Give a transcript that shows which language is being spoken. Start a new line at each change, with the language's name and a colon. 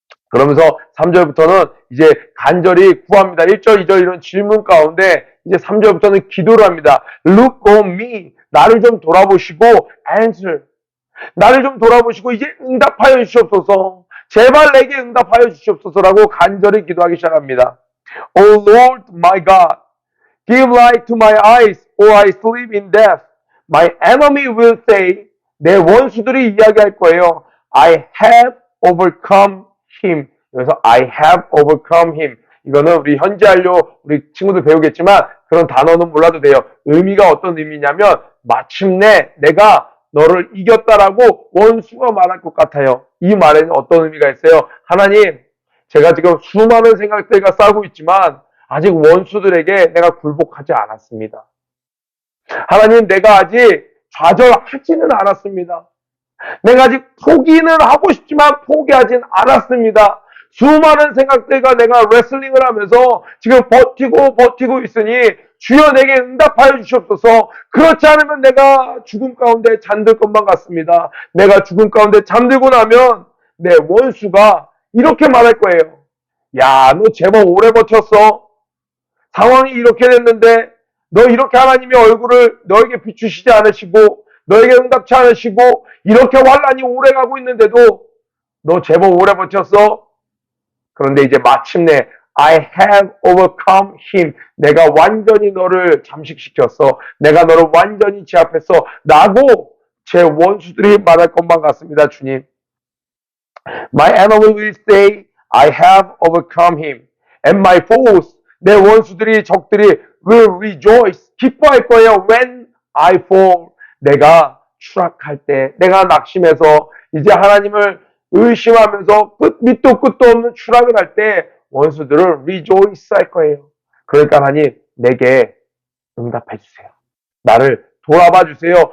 Korean: 그러면서 3절부터는 이제 간절히 구합니다. 1절, 2절 이런 질문 가운데 이제 3절부터는 기도를 합니다.
English: Look on me.
Korean: 나를 좀 돌아보시고 answer. 나를 좀 돌아보시고 이제 응답하여 주시옵소서. 제발 내게 응답하여 주시옵소서라고 간절히 기도하기 시작합니다.
English: Oh Lord my God, give light to my eyes or I sleep in death. My enemy will say,
Korean: 내 원수들이 이야기할 거예요.
English: I have overcome him. 그래서 I have overcome him.
Korean: 이거는 우리 현지한료 우리 친구들 배우겠지만 그런 단어는 몰라도 돼요. 의미가 어떤 의미냐면 마침내 내가 너를 이겼다라고 원수가 말할 것 같아요. 이 말에는 어떤 의미가 있어요? 하나님, 제가 지금 수많은 생각들과 싸우고 있지만 아직 원수들에게 내가 굴복하지 않았습니다. 하나님, 내가 아직 좌절하지는 않았습니다. 내가 아직 포기는 하고 싶지만 포기하진 않았습니다. 수많은 생각들과 내가 레슬링을 하면서 지금 버티고 있으니 주여 내게 응답하여 주시옵소서. 그렇지 않으면 내가 죽음 가운데 잠들 것만 같습니다. 내가 죽음 가운데 잠들고 나면 내 원수가 이렇게 말할 거예요. 야, 너 제법 오래 버텼어. 상황이 이렇게 됐는데 너 이렇게 하나님의 얼굴을 너에게 비추시지 않으시고 너에게 응답치 않으시고 이렇게 환란이 오래 가고 있는데도 너 제법 오래 버텼어. 그런데 이제 마침내
English: I have overcome him.
Korean: 내가 완전히 너를 잠식시켰어. 내가 너를 완전히 제압했어. 라고 제 원수들이 말할 것만 같습니다, 주님.
English: My enemy will say, I have overcome him. And my foes,
Korean: 내 원수들이, 적들이
English: will rejoice.
Korean: 기뻐할 거예요.
English: When I fall.
Korean: 내가 추락할 때, 내가 낙심해서 이제 하나님을 의심하면서 밑도 끝도 없는 추락을 할 때 원수들을 rejoice 할 거예요. 그러니까 하나님 내게 응답해 주세요. 나를 돌아봐 주세요.